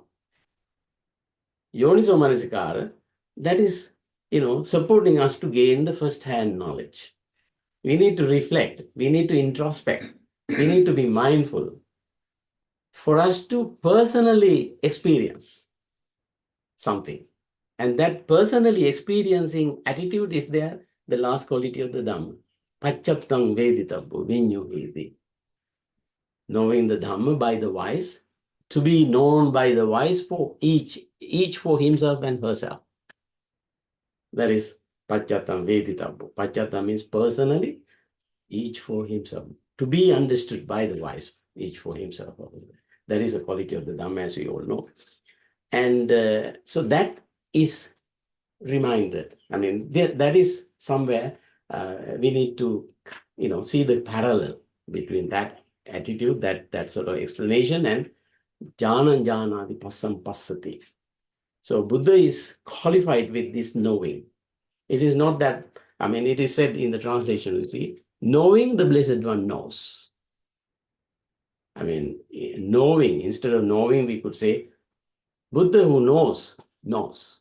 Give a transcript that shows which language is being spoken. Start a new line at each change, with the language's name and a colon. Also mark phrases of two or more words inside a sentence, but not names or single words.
Pali: Yoniso Manasikara,
English: that is, supporting us to gain the first-hand knowledge. We need to reflect, we need to introspect, we need to be mindful for us to personally experience something. And that personally experiencing attitude is there, the last quality of the Dhamma.
Pali: Pachattam veditabbu vinyuhiti.
English: Knowing the Dhamma by the wise, to be known by the wise for each for himself and herself. That is
Pali: Pachattam veditabbu.
English: Pachattam means personally, each for himself. To be understood by the wise, each for himself. That is the quality of the Dhamma, as we all know. And so that is reminded. I mean, that is somewhere we need to, see the parallel between that attitude, that sort of explanation, and
Pali: jnana jnanati passam passati.
English: So Buddha is qualified with this knowing. It is not that, it is said in the translation, you see, knowing the Blessed One knows. Knowing, instead of knowing, we could say, Buddha who knows, knows.